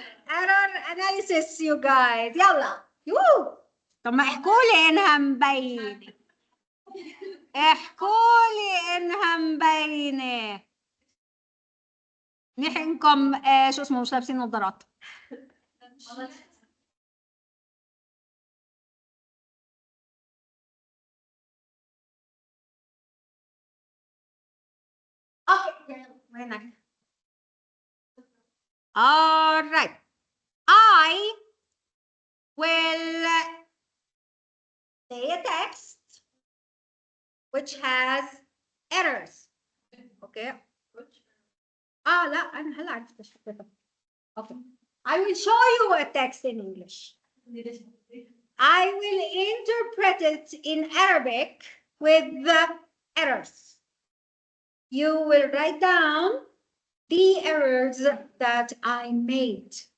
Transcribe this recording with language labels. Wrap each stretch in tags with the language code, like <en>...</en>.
<en>Error analysis you guys.</en> <ar>يلا. يو. طب ما احكوا لي انها مبينة. احكوا لي انها مبينة. نحنكم شو اسمه مش لابسين نظارات.</ar> <en>Okay.</en> <ar>وينك؟</ar> <en>All right. I will say a text which has errors. Okay.</en> <ar>لا أنا هلا عرفت ايش حطيتها.</ar> <en>Okay. I will show you a text in English. I will interpret it in Arabic with the errors. You will write down the errors that I made.</en>